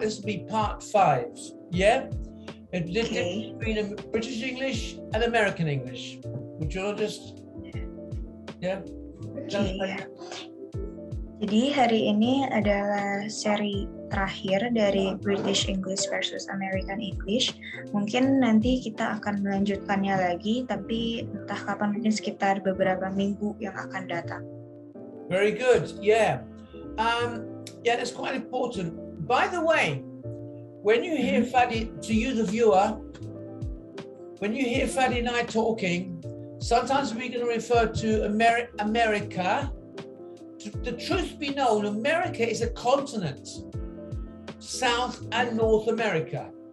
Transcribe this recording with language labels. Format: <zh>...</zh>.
<en>This will be part 5. Yeah. And the difference between British English and American English. Would you all just</en> <id>Jadi hari ini adalah seri terakhir dari British English versus American English. Mungkin nanti kita akan melanjutkannya lagi, tapi entah kapan, mungkin sekitar beberapa minggu yang akan datang.</id> <en>Very good. Yeah. That's quite important. By the way, when you hear Fadi, to you the viewer, when you hear Fadi and I talking, sometimes we're going to refer to America. The truth be known, America is a continent, South and North America.</en>